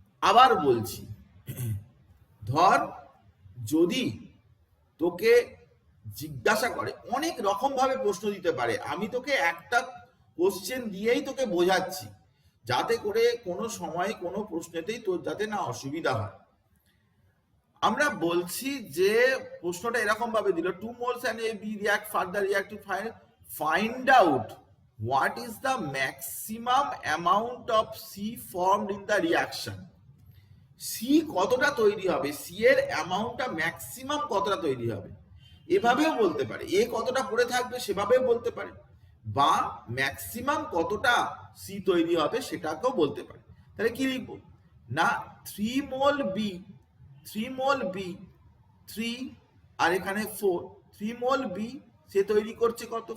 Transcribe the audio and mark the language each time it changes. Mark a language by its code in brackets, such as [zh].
[bn] আবার বলছি, ধর যদি তোকে জিজ্ঞাসা করে, অনেক রকম ভাবে প্রশ্ন দিতে পারে, আমি তোকে একটা কোশ্চেন দিয়েই তোকে বোঝাচ্ছি যাতে করে কোনো সময় কোনো প্রশ্নেতেই তোর যাতে না অসুবিধা হয়। আমরা বলছি যে প্রশ্নটা এরকম ভাবে দিল, [en] 2 moles and a b react further react to find out what is the maximum amount of c formed in the reaction। [bn] C কতটা তৈরি হবে, সি এর অ্যামাউন্টটা ম্যাক্সিমাম কতটা তৈরি হবে, এভাবেও বলতে পারে। এ কতটা পড়ে থাকবে সেভাবেও বলতে পারে, বা ম্যাক্সিমাম কতটা সি তৈরি হবে সেটাকেও বলতে পারে। তাহলে কি লিখবো? না 3 মোল বি, 3 মোল বি 3 আর এখানে 4, 3 মোল বি সে তৈরি করছে কত?